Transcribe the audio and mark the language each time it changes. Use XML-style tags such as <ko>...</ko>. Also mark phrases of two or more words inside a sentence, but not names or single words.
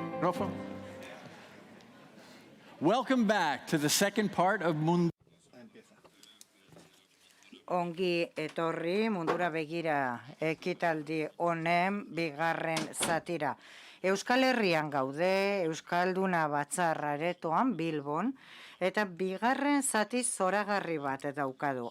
<en>microphone. Welcome back to the second part of Mundo.</en> <eu>Ongi etorri mundura begira ekitaldi honen bigarren zatira. Euskal Herrian gaude, Euskalduna Batzar Aretoan Bilbon, eta bigarren zati zoragarri bat daukadu.</eu>